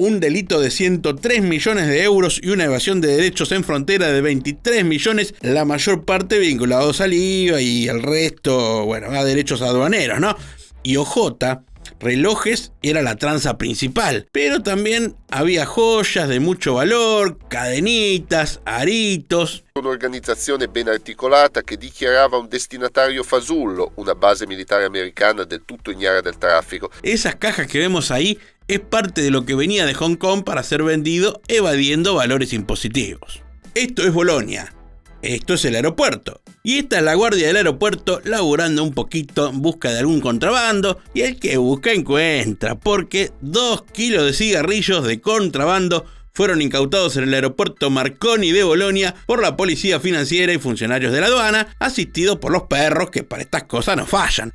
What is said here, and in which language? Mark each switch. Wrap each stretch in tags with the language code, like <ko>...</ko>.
<es>Un delito de 103 millones de euros y una evasión de derechos en frontera de 23 millones, la mayor parte vinculados al IVA y el resto, bueno, a derechos aduaneros, ¿no? Y ojota, relojes era la tranza principal, pero también había joyas de mucho valor, cadenitas, aritos.</es> <it>Un'organizzazione ben articolata che dichiarava un destinatario fasullo, una base militare americana del tutto ignara del traffico.</it> <es>Esas cajas que vemos ahí es parte de lo que venía de Hong Kong para ser vendido evadiendo valores impositivos. Esto es Bolonia. Esto es el aeropuerto. Y esta es la guardia del aeropuerto laburando un poquito en busca de algún contrabando. Y el que busca encuentra, porque 2 kilos de cigarrillos de contrabando fueron incautados en el aeropuerto Marconi de Bolonia por la policía financiera y funcionarios de la aduana, asistidos por los perros que para estas cosas no fallan.</es>